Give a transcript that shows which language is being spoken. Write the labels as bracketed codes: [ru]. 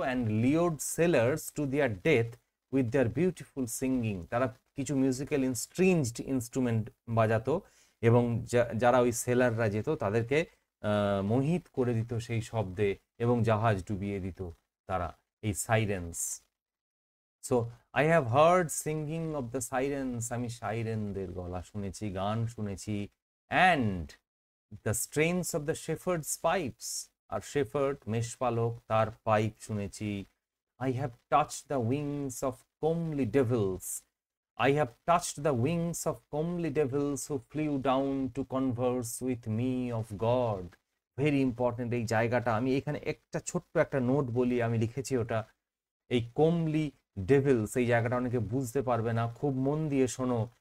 [en] and lured sailors to their death with their beautiful singing, [bn] তারা কিছু musical স্ট্রিংড instrument বাজাতো এবং যারা ওই সেলাররা যেত তাদেরকে মোহিত করে দিত সেই শব্দে এবং জাহাজ ডুবিয়ে দিত তারা, এই sirens. [en] so I have heard singing of the sirens, [bn] আমি সাইরেনদের গলা শুনেছি, গান শুনেছি। [en] and the strains of the shepherd's pipes, [bn] আর shepherd মেষপালক তার পাইপ শুনেছি। [en] I have touched the wings of comely devils, I have touched the wings of comely devils who flew down to converse with me of God. Very important [bn] এই জায়গাটা। আমি এখানে একটা ছোট্ট একটা note বলি, আমি লিখেছি ওটা। এই কোমলি ডেভিলস এই জায়গাটা অনেকে বুঝতে পারবে না, খুব মন দিয়ে শোনো।